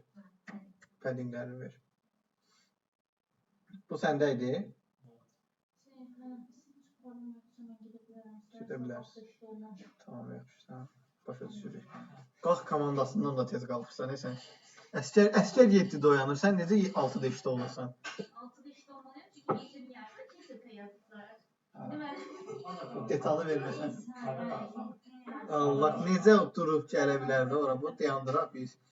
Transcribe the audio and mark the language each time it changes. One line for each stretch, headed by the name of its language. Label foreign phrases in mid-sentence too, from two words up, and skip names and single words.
Azerbaijani: Paddingləri ver. Bu səndə idi. Gedə bilərsən. Tamam, yaxşı. Başa düşürük. Qalx komandasından da tez qalxırsan, sən. Əskər 7-də oyanır. Sən necə 6-da işdə olursan?
Turkish: 6'da işte olmalıyım çünkü belli bir yerde kesinlikle yazdılar. Değil mi?
Azerbaijani: Detalı verməsən. Allah necə durub gələ bilər də ora. Bu dayandıraq biz.